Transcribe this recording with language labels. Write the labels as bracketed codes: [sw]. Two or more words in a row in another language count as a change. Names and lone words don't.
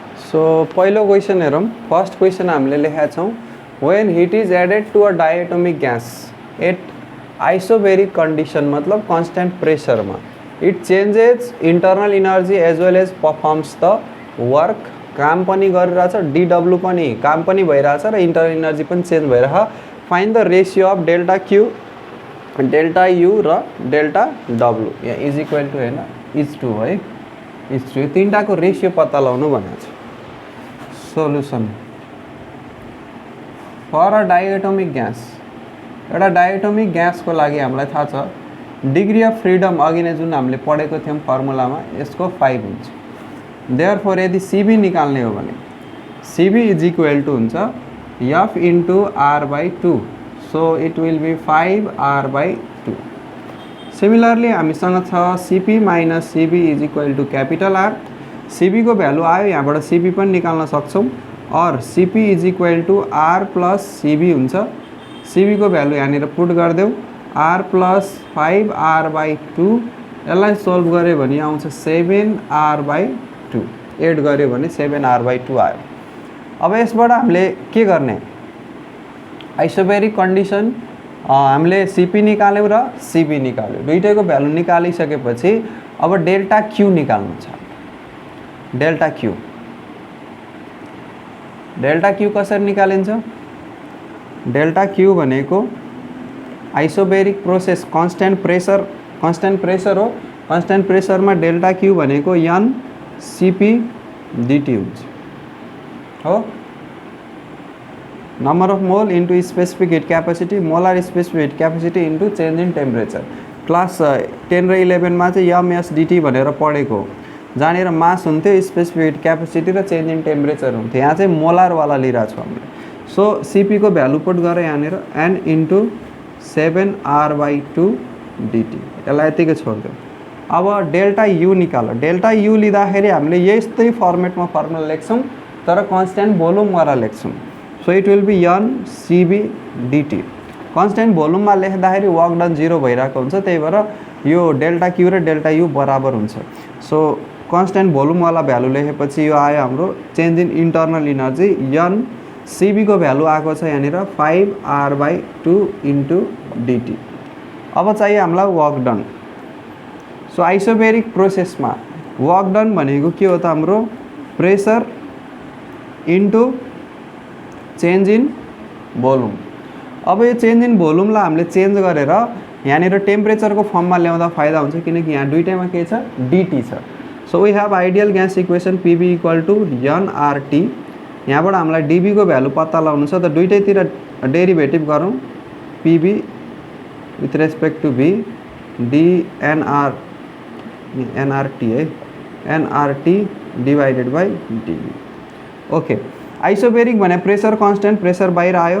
[ne] सो पहिलो क्वेसन हेरौँ। [en] first question [ne] हामीले लेखेका छौँ [en] when heat is added to a diatomic gas at isobaric condition [hi] मतलब कन्स्टेंट प्रेशर में [en] it changes internal energy as well as performs the work [ne] काम पनि गरिरहेछ डीडब्ल्यू पनि काम पनि भइरहेछ र [en] internal energy [ne] पनि चेंज भइरहेछ [en] find the ratio of delta Q delta U र delta W यहाँ is equal to हैन इज टू है इज टू [ne] तीनटा को रेशियो पत्ता लगाउनु भनेको छ। [en] solution for a diatomic gas [ne] एउटा [en] diatomic gas [ne] को लागि हामीलाई थाहा छ [en] degree of freedom [ne] अघि नै जुन हामीले पढेको थियौं फर्मुलामा यसको 5 हुन्छ। देयरफोर यदि सीबी निकाल्ने हो भने [en] CV is equal to [ne] हुन्छ [en] F into R by 2 so it will be 5R by 2. [ne] सिमिलरली हामीसँग छ [en] CP minus CV is equal to capital R [ne] सीबी को भ्यालु आयो यहाँबाट सीबी पनि निकाल्न सक्छौं और [en] CP is equal to R plus CV [ne] हुन्छ। सीबी को भ्यालु यहाँनिर पुट गरिदेऊ [en] R plus 5R by 2 [ne] यसलाई सोल्भ गरे भने आउँछ [en] 7R by 2 [ne] एड गर्यो भने [en] 7R by 2 [ne] आयो। अब यसबाट हामीले के गर्ने [en] isobaric condition [ne] हामीले सीपी निकाल्यौं र सीबी निकाल्यौं दुईटैको भ्यालु निकालिसकेपछि अब [en] delta Q [ne] निकाल्नु छ। [en] delta Q [ne] कसरी निकालिन्छ [en] delta Q [ne] भनेको [en] isobaric process constant pressure [ne] हो [en] constant pressure [ne] में [en] delta Q [ne] भनेको [en] n CP dT [ne] हुन्छ हो [en] number of mole into specific heat capacity molar specific heat capacity into change in temperature [ne] क्लास 10 र 11 में एमएसडीटी भनेर पढेको जहाँनिर मास हुन्थ्यो [en] specific heat capacity [ne] र [en] change in temperature [ne] हुन्थ्यो यहाँ चाहिँ मोलर वाला लिइरहेको छु हामीले। सो सीपी को भ्यालु पुट गरेर यहाँनिर [en] n into 7R by 2 dT [ne] यसलाई यतिकै छोड्दिउँ। अब [en] delta U [ne] निकाल्यो [en] delta U [ne] लिँदाखेरि हामीले यस्तै फर्मेटमा फर्मुला लेख्छौं तर कन्स्टेन्ट भोल्युमद्वारा लेख्छौं। [en] so it will be n CV dT [ne] कन्स्टेन्ट भोल्युममा लेख्दाखेरि [en] work done [ne] 0 भइरहेको हुन्छ त्यही भएर यो [en] delta Q [ne] र [en] delta U [ne] बराबर हुन्छ। सो कन्स्टेन्ट भोल्युमवाला भ्यालु लेखेपछि यो आयो हाम्रो [en] change in internal energy n CV [ne] को भ्यालु आएको छ यहाँनिर [en] 5R by 2 into dT. [ne] अब चाहिए हामीलाई [en] work done. so isobaric process [ne] में [en] work done [ne] भनेको के हो त हाम्रो [en] pressure into change in volume. [ne] अब यो [en] change in [ne] भोल्युमलाई हामीले चेंज गरेर यहाँनिर टेम्परेचर को फर्म में ल्याउँदा फाइदा हुन्छ किनकि यहाँ दुईटैमा के छ dt छ। [en] so we have ideal gas equation PV equal to nRT [ne] यहाँबाट हामीलाई डीबी को भ्यालु पत्ता लगाउनु छ त दुईटैतिर डेरिभेटिभ गरौँ [en] PV with respect to V d nRT [ne] है [en] nRT divided by dV. okay isobaric [ne] भने प्रेशर [en] constant pressure [ne] बाहिर आयो।